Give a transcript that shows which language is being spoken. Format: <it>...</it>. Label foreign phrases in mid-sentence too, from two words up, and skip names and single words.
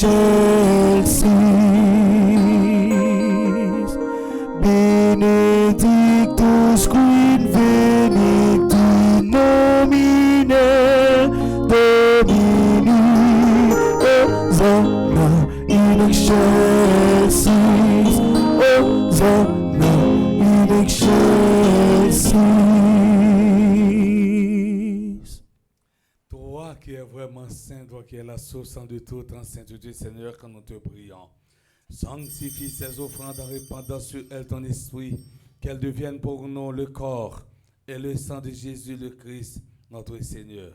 <la>excelsis, benedictus qui venit in nomine Domini, Hosanna in excelsis, Hosanna in excelsis.</la> <fr>Toi qui es vraiment saint, toi qui es la source de toute en sainteté, Seigneur, quand nous te prions. Sanctifie ces offrandes en répandant sur elles ton esprit, qu'elles deviennent pour nous le corps et le sang de Jésus le Christ, notre Seigneur.</fr>